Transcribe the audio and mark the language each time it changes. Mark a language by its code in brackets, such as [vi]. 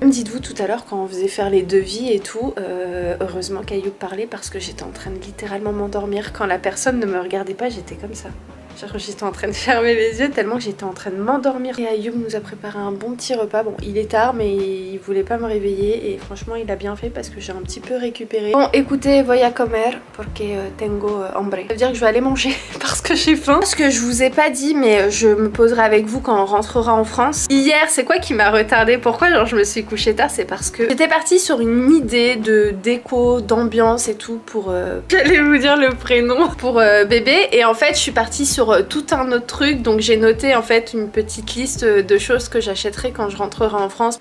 [fr] Comme dites-vous tout à l'heure, quand on faisait faire les devis et tout, heureusement qu'Ayoub parlait parce que j'étais en train de littéralement m'endormir. Quand la personne ne me regardait pas, j'étais comme ça. Genre j'étais en train de fermer les yeux tellement que j'étais en train de m'endormir. Et Ayoub nous a préparé un bon petit repas. Bon, il est tard mais il voulait pas me réveiller et franchement il a bien fait parce que j'ai un petit peu récupéré. Bon écoutez, [es] voy a comer porque tengo hambre. [fr] Ça veut dire que je vais aller manger parce que j'ai faim. Ce que je vous ai pas dit mais je me poserai avec vous quand on rentrera en France. Hier, c'est quoi qui m'a retardé? Pourquoi genre je me suis couchée tard? C'est parce que j'étais partie sur une idée de déco, d'ambiance et tout pour... J'allais vous dire le prénom pour bébé et en fait je suis partie sur tout un autre truc, donc j'ai noté en fait une petite liste de choses que j'achèterai quand je rentrerai en France.